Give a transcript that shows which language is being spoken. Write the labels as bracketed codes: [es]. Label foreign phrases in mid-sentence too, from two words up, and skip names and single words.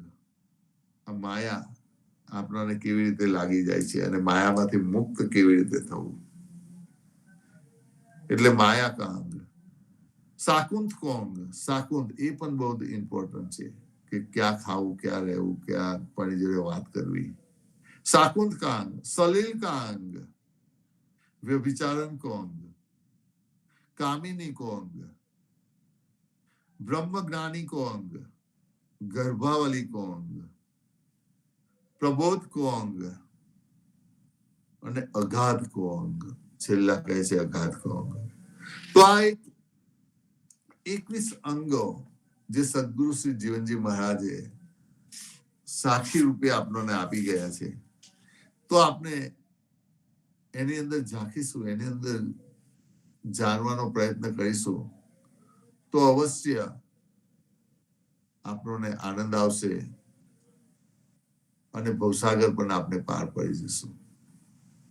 [gu] આ માયા આપણને કેવી રીતે લાગી જાય છે અને માયામાંથી મુક્ત કેવી રીતે થવું, એટલે [hi] माया का अंग. शाकुंत को अंग. [gu] શાકુંત એ પણ બહુ ઇમ્પોર્ટન્ટ છે કે ક્યાં ખાવું, ક્યાં રહેવું, ક્યાં કોની જોડે વાત કરવી. [hi] शाकुंत का अंग. सलील का अंग. व्यभिचारण को अंग. कामिनी को अंग. ब्रह्म ज्ञानी को अंग. गर्भावली को अंग. प्रबोध को अंग અને अगाध को अंग. [gu] છેલ્લા કહે છે [hi] अगाध को अंग. [gu] તો આ 21 અંગો જે સદગુરુ શ્રી જીવનજી મહારાજે સાક્ષી રૂપે આપણને આપી ગયા છે, તો આપણે એની અંદર ઝાંખીશું, એની અંદર જાણવાનો પ્રયત્ન કરીશું તો અવશ્ય આપણને આનંદ આવશે અને ભવસાગર પણ આપણે પાર પડી જશું.